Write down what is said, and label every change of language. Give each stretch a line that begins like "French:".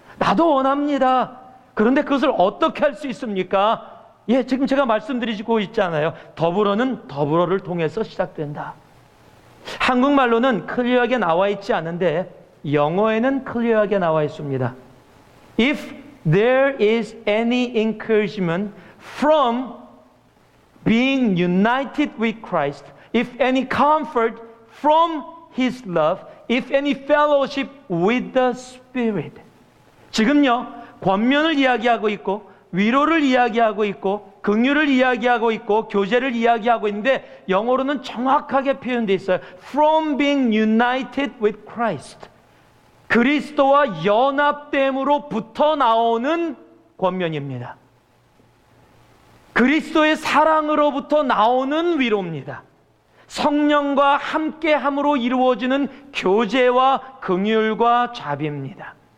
Korean: 나도 원합니다. 그런데 그것을 어떻게 할 수 있습니까? 예, 지금 제가 말씀드리고 있잖아요. 더불어는 더불어를 통해서 시작된다. 한국말로는 클리어하게 나와 있지 않은데 영어에는 클리어하게 나와 있습니다.
English: If there is any encouragement from being united with Christ, if any comfort from His love, if any fellowship with the Spirit.
Korean: 지금요, 권면을 이야기하고 있고 위로를 이야기하고 있고 긍휼을 이야기하고 있고 교제를 이야기하고 있는데 영어로는 정확하게 표현되어 있어요.
English: From being united with Christ.
Korean: 그리스도와 연합됨으로부터 나오는 권면입니다. 그리스도의 사랑으로부터 나오는 위로입니다. 성령과 함께함으로 이루어지는 교제와 긍휼과 자비입니다.